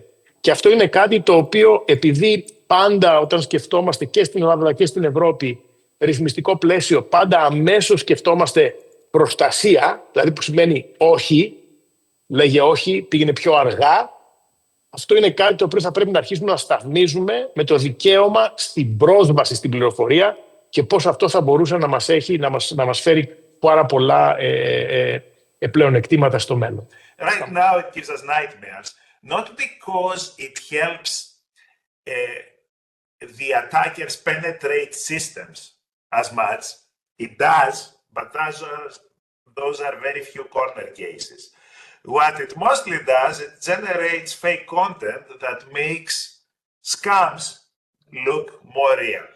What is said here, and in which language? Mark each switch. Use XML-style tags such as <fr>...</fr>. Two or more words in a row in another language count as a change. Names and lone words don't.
<el>Και αυτό είναι κάτι το οποίο, επειδή πάντα όταν σκεφτόμαστε και στην Ελλάδα και στην Ευρώπη ρυθμιστικό πλαίσιο, πάντα αμέσως σκεφτόμαστε προστασία, δηλαδή που σημαίνει όχι, λέγε όχι, πήγαινε πιο αργά. Αυτό είναι κάτι το οποίο θα πρέπει να αρχίσουμε να σταθμίζουμε με το δικαίωμα στην πρόσβαση στην πληροφορία και πώς αυτό θα μπορούσε να μας έχει, να μας φέρει πάρα πολλά πλεονεκτήματα στο μέλλον.</el> <en>Right now it gives us nightmares, not because it helps the attackers penetrate systems as much. It does, but those are very few corner cases. What it mostly does, it generates fake content that makes scams look more real.</en>